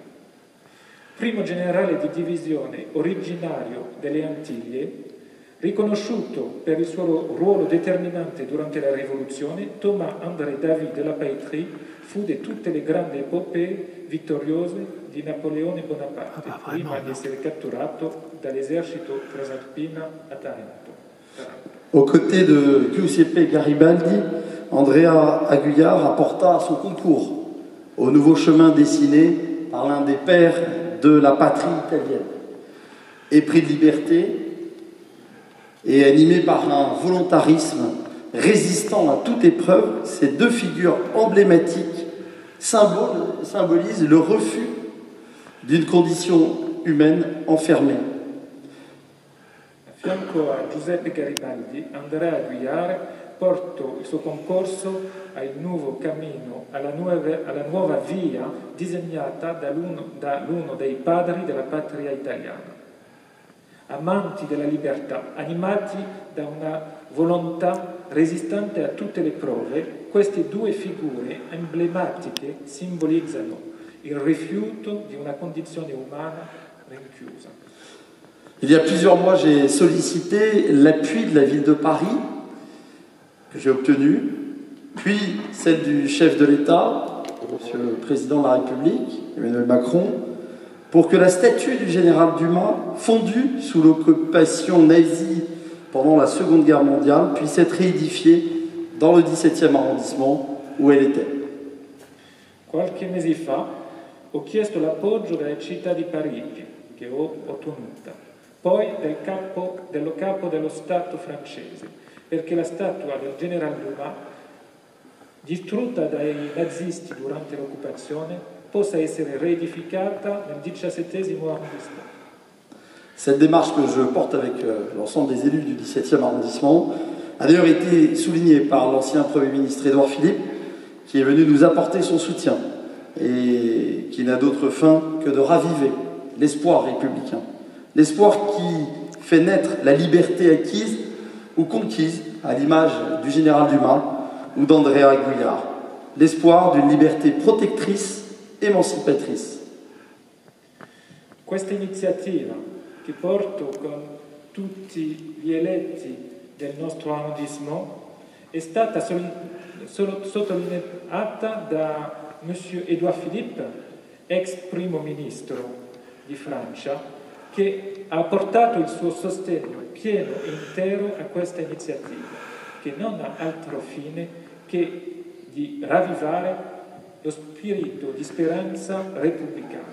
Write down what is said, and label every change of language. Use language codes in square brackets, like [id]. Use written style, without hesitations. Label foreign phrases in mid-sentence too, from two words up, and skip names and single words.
[it] Primo generale di divisione originario delle Antiglie, riconosciuto per il suo ruolo determinante durante la rivoluzione, Thomas André Davy de la Pailletterie fu di tutte le grandi epopee vittoriose di Napoleone Bonaparte, prima di essere catturato dall'esercito transalpino a Taranto. [fr] Aux côtés de Giuseppe Garibaldi, Andrea Aguillard apporta son concours au nouveau chemin dessiné par l'un des pères de la patrie italienne. Épris de liberté et animé par un volontarisme résistant à toute épreuve, ces deux figures emblématiques symbolisent le refus d'une condition humaine enfermée. [it] A fianco a Giuseppe Garibaldi, Andrea Aguiar porta il suo concorso al nuovo cammino, alla nuova via disegnata da uno dei padri della patria italiana. Amanti della libertà, animati da una volontà resistente a tutte le prove, queste due figure emblematiche simbolizzano il rifiuto di una condizione umana rinchiusa. [fr] Il y a plusieurs mois, j'ai sollicité l'appui de la ville de Paris, que j'ai obtenu, puis celle du chef de l'État, Monsieur le Président de la République, Emmanuel Macron, pour que la statue du général Dumas, fondue sous l'occupation nazie pendant la Seconde Guerre mondiale, puisse être réédifiée dans le 17e arrondissement où elle était. [it] Qualche mese fa ho chiesto l'appoggio della città di Parigi, che ho ottenuta, poi dello capo dello Stato francese, perché la statua del generale Dumas, distrutta dai nazisti durante l'occupazione, possa essere réédificata nel 17e arrondissement. [fr] Cette démarche que je porte avec l'ensemble des élus du 17e arrondissement a d'ailleurs été soulignée par l'ancien Premier ministre Édouard Philippe, qui est venu nous apporter son soutien et qui n'a d'autre fin que de raviver l'espoir républicain. L'espoir qui fait naître la liberté acquise ou conquise, à l'image du général Dumas ou d'Andrea Aguiar. L'espoir d'une liberté protectrice, émancipatrice. [it] Questa iniziativa che porto con tutti gli eletti del nostro arrondissement è stata sottolineata da Monsieur Édouard Philippe, ex primo ministro di Francia, che ha portato il suo sostegno pieno e intero a questa iniziativa, che non ha altro fine che di ravvivare lo spirito di speranza repubblicana.